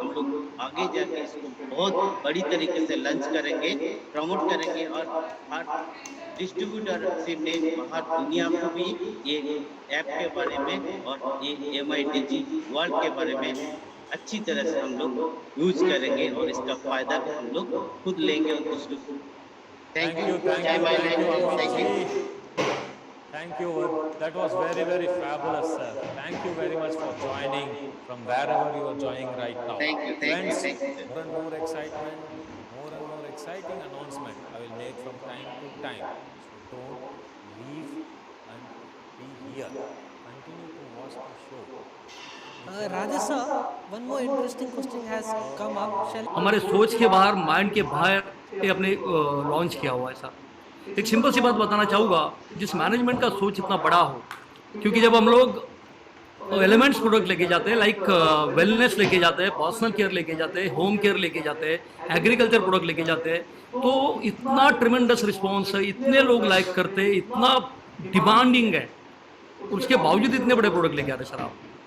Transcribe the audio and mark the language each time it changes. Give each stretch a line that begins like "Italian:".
Hindi: हम लोग आगे जाके इसको बहुत बड़ी तरीके से लॉन्च करेंगे, प्रमोट करेंगे, और हर डिस्ट्रीब्यूटरशिप ने बाहर दुनिया को भी ये ऐप के बारे में और ये MITG वर्ल्ड के बारे में अच्छी तरह से हम लोग यूज करेंगे, और इसका फायदा हम लोग खुद लेंगे और दूसरों को।
English: Thank you, Amit ji. Thank you. That was very, very fabulous, sir. Thank you very much for joining from wherever you are joining right now. Thank you, Friends, thank you, sir. more and more excitement, more and more exciting announcement I will make from time to time. So don't leave and be here. Continue to watch the show. Rajesh sir, one more interesting question has come up.
Hindi: हमारे सोच के बाहर, mind के बाहर ये अपने launch किया हुआ है सर। एक सिंपल सी बात बताना चाहूँगा, जिस मैनेजमेंट का सोच इतना बड़ा हो, क्योंकि जब हम लोग एलिमेंट्स प्रोडक्ट लेके जाते हैं, लाइक वेलनेस लेके जाते हैं, पर्सनल केयर लेके जाते हैं, होम केयर लेके जाते हैं, एग्रीकल्चर प्रोडक्ट लेके जाते हैं, तो इतना ट्रिमेंडस रिस्पॉन्स है, इतने लोग लाइक करते हैं, इतना डिमांडिंग है, उसके बावजूद इतने बड़े प्रोडक्ट लेके आते हैं सर आप।